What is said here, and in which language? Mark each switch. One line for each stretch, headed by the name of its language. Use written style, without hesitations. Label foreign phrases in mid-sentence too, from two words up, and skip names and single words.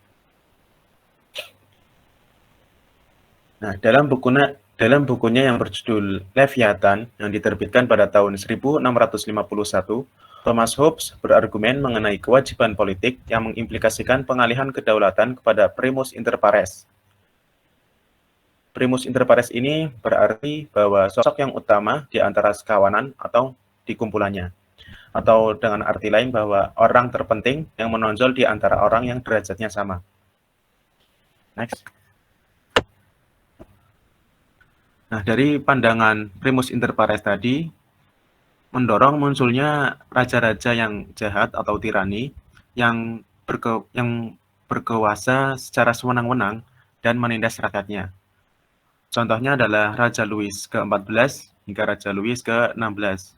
Indonesian: Nah, dalam bukunya yang berjudul Leviathan yang diterbitkan pada tahun 1651, Thomas Hobbes berargumen mengenai kewajiban politik yang mengimplikasikan pengalihan kedaulatan kepada
Latin: primus inter pares. Primus inter pares
Indonesian: ini berarti bahwa sosok yang utama di antara sekawanan atau di kumpulannya. Atau dengan arti lain bahwa orang terpenting yang menonjol di antara orang yang derajatnya sama. Next. Nah, dari pandangan
Latin: primus inter pares
Indonesian: tadi, mendorong munculnya raja-raja yang jahat atau tirani yang berkuasa secara sewenang-wenang dan menindas rakyatnya. Contohnya adalah Raja Louis ke-14 hingga Raja Louis ke-16.